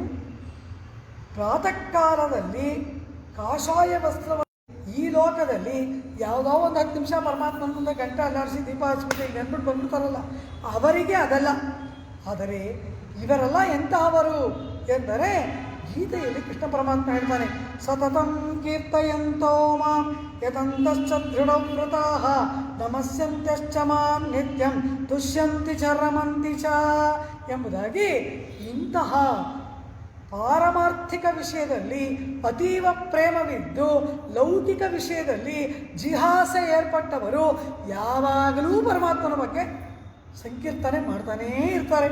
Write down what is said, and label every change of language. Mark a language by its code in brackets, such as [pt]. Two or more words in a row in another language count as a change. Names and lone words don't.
[kn] ಪ್ರಾತಃ ಕಾಲದಲ್ಲಿ ಕಾಷಾಯ ವಸ್ತ್ರವನ್ನು ಈ ಲೋಕದಲ್ಲಿ ಯಾವುದೋ ಒಂದು 10 ನಿಮಿಷ ಪರಮಾತ್ಮನ ಮುಂದೆ ಗಂಟೆ ಅಲ್ಲಾಡಿಸಿ ದೀಪ ಹಚ್ಬಿಟ್ಟು ಈಗ ನೆನ್ಬಿಟ್ಟು ಬಂದ್ಬಿಡ್ತಾರಲ್ಲ, ಅವರಿಗೆ ಅದಲ್ಲ. ಆದರೆ ಇವರೆಲ್ಲ ಎಂತಹವರು ಎಂದರೆ ಗೀತೆಯಲ್ಲಿ ಕೃಷ್ಣ ಪರಮಾತ್ಮ ಹೇಳ್ತಾನೆ, [sa] ಸತತಂ ಕೀರ್ತಯಂತೋ ಮಾಂ ಯತಂತಶ್ಚ ದೃಢವ್ರತಾಃ ನಮಸ್ಯಂತ್ಯಶ್ಚ ಮಾಂ ನಿತ್ಯಂ ತುಷ್ಯಂತಿ ಚ ರಮಂತಿ ಚ [kn] ಎಂಬುದಾಗಿ ಇಂತಹ ಪಾರಮಾರ್ಥಿಕ ವಿಷಯದಲ್ಲಿ ಅತೀವ ಪ್ರೇಮವಿದ್ದು ಲೌಕಿಕ ವಿಷಯದಲ್ಲಿ ಜಿಹಾಸೆ ಏರ್ಪಟ್ಟವರು ಯಾವಾಗಲೂ ಪರಮಾತ್ಮನ ಬಗ್ಗೆ ಸಂಕೀರ್ತನೆ ಮಾಡ್ತಾನೇ ಇರ್ತಾರೆ.